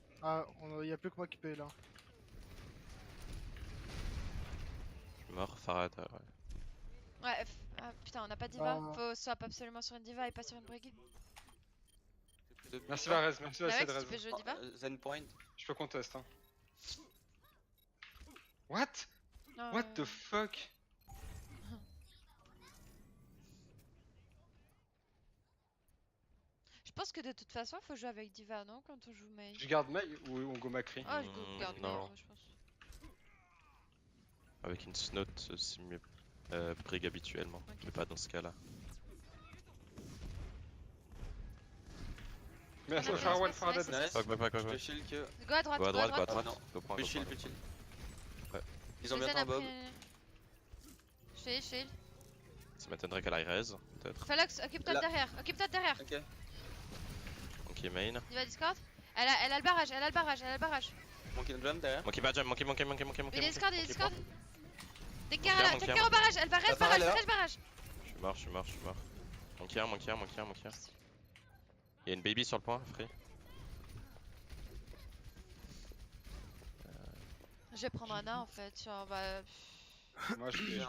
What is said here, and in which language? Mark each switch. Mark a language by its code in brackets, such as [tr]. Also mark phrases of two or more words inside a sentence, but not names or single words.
[fr] Ah, y a plus que moi qui paye là. Je suis mort, Farad. Ouais. Ouais, ah, putain, on a pas de diva. Ah. Faut swap absolument sur une diva et pas sur une Briggy. Merci Varese, merci Nawex, Varese. tu peux jouer diva? Zen point. Je peux contest hein. What? Non, [en] What the fuck? [fr] Je pense que de toute façon, faut jouer avec diva, non? Quand on joue Mei. Je garde Mei ou on go Macri? Ah, je garde Mei, non. moi, je pense. Avec une snot, c'est mieux. Brig habituellement, Ok. mais pas dans ce cas-là. Merci On a Farah bien one space, Farah nice. dead. Nice. Quoi. Je te shield que. Go à droite, Go à droite. Ah non. Go point. Plus chill, plus chill. Ils ont Zen bientôt un bob. Shield. Ça m'étonnerait qu'elle aille raise, peut-être. Fallox, occupe-toi de Là. derrière, Ok. Ok, main. Diva Discord. Elle a le barrage. Monkey jump derrière. [en] Monkey bad jump, monkey. [fr] Il est Discord. [en] Take care [fr] Monkey au barrage, elle va La reste Pharah, elle est là. barrage. Je suis mort. Monkey. Il y a une baby sur le point, free. Je vais prendre Anna en fait, genre bah... Moi je vais.